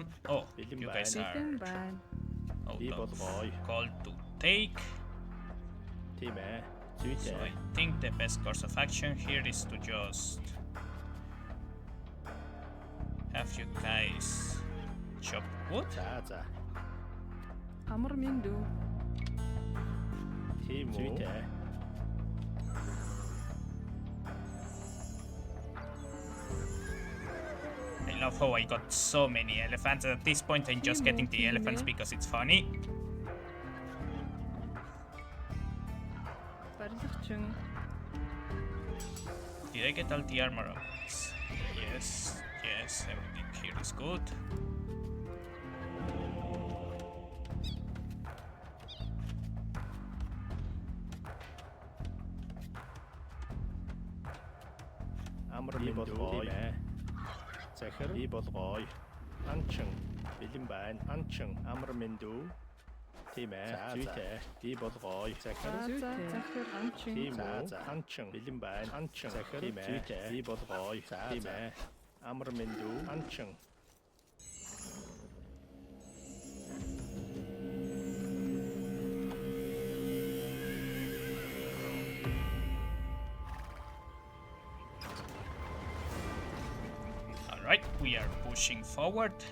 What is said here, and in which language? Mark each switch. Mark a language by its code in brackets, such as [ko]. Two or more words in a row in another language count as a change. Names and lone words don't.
[en] Oh, you guys are called to take. [mn] Тийм ээ. So Зүйтэй. [en] I think the best course of action here is to just have you guys chop wood. [mn] За. Амар минь дүү. Тийм үү? Зүйтэй. [en] I love how I got so many elephants. At this point, I'm just getting the elephants because it's funny. [mn] Барилгачин. [en] Did I get all the armor upgrades? Yes, everything here is good. [mn] Амар минь дүү. Тийм ээ. Захир би болгоё. Анчин бэлэн байна. Анчин амар минь дүү. Тийм ээ. Зүйтэй. Би болгоё. Захир Захир анчин. тийм үү? Анчин бэлэн байна. Анчин захир тийм ээ. Зүйтэй. Би болгоё. Тийм ээ. Амар минь дүү. Анчин. [en] Alright, we are pushing forward.